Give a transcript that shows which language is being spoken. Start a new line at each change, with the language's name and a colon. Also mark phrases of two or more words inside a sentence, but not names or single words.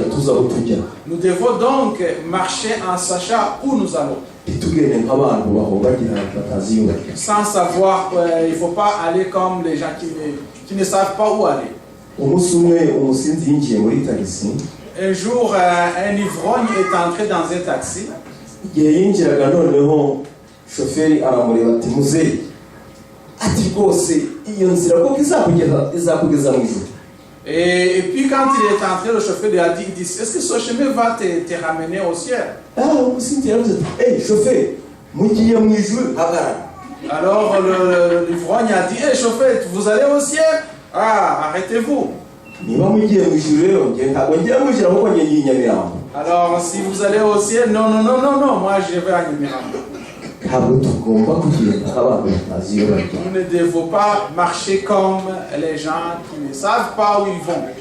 French: Nous devons donc marcher en sachant où nous allons. Sans savoir, il ne faut pas aller comme les gens qui ne savent pas où aller. Un jour, un ivrogne est entré dans un taxi.
Kinyarwanda: Shoferi aramureba ati muzeyi ati rwose iyo nzira koko izakugeza mu ijuru.
French: Et puis quand il est entré, le chauffeur lui a dit, est-ce que ce chemin va te ramener au ciel? Chauffeur,
Kinyarwanda: mugiye mu ijuru hagarara.
French: Alors l'ivrogne a dit, chauffeur, vous allez au ciel? Ah, arrêtez-vous. Alors si vous allez au ciel, non, moi je vais à Nyamirambo. Nous ne devons pas marcher comme les gens qui ne savent pas où ils vont.